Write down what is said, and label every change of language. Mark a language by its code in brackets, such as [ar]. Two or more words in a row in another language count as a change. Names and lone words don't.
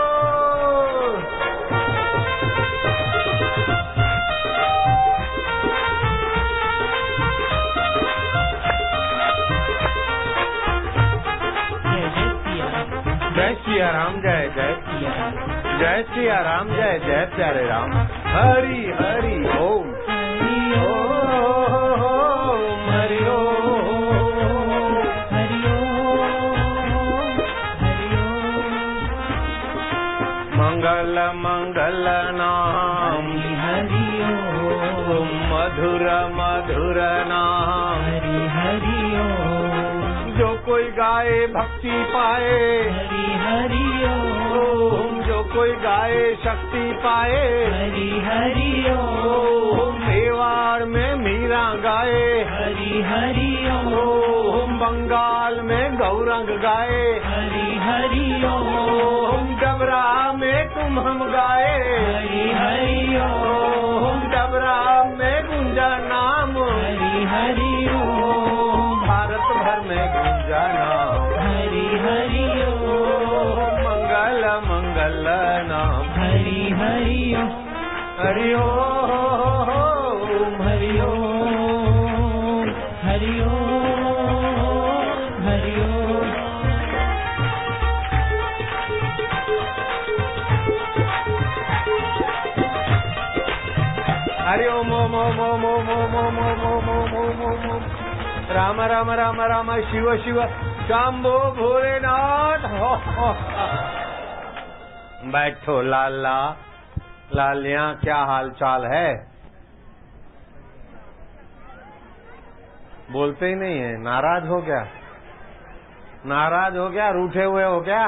[hi] जय सिया राम, जय जय सिया राम, जय सिया राम, जय जय प्यारे राम। हरि हरि ओम, हरि ओम, हरि ओम, हरि ओम, हरि ओम। मंगल मंगल नाम हरि ओम, मधुर मधुर नाम हरि हरि ओम। जो कोई गाए भक्ति पाए हरि हरि ओम, जो कोई गाए शक्ति पाए हरि हरि ओम। मेवाड़ में मीरा गाए हरि हरि ओम, बंगाल में गौरंग गाए हरि हरि ओम। डबरा में तुम हम गाए हरि हरि ओम, डबरा में गुंजा नाम हरि हरि ओम। भारत भर में गुंजा नाम हरि हरि ओम, मंगल मंगल नाम हरि हरि ओम, हरि ओम, हरि ओम, हरि ओम, हरि ओम। हरि ओम ओम ओम ओम ओम ओम ओम ओम ओम ओम ओम ओम ओम। राम राम राम राम शिव शिव शंभो भोलेनाथ। बैठो लाला, लालिया क्या हाल चाल है? बोलते ही नहीं है, नाराज हो गया? नाराज हो गया, रूठे हुए हो क्या?